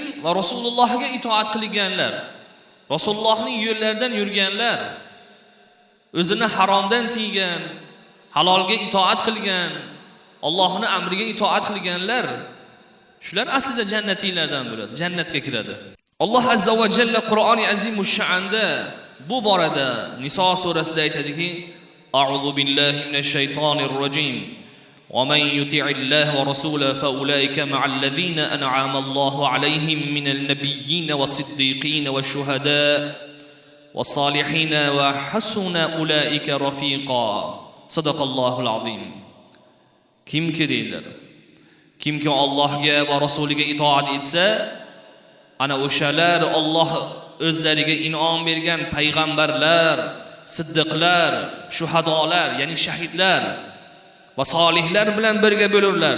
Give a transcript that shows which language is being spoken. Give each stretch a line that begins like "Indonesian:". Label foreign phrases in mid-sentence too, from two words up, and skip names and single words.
Uzbek: Va Rasulullohga itoat qilganlar. Rasulullohning yo'llaridan yurganlar, o'zini haromdan tiygan, halolga itoat qilgan, Allohning amriga itoat qilganlar, shular aslida jannatiylardan bo'ladi, jannatga kiradi. Alloh azza va jalla Qur'oni azimush sha'nda bu borada Niso surasida aytadiki:
Arabic: أعوذ بالله من الشيطان الرجيم. ومن يطع الله ورسوله فأولئك مع الذين أنعم الله عليهم من النبيين والصديقين والشهداء والصالحين وحسن أولئك رفيقا صدق الله العظيم.
Uzbek: Kimki deydilar, kimki Allohga va rasuliga itoat etsa, ana o'shalar Alloh o'zlariga in'om bergan payg'ambarlar, siddiqlar, shuhadolar, ya'ni shahidlar va solihlar bilan birga bo'lurlar.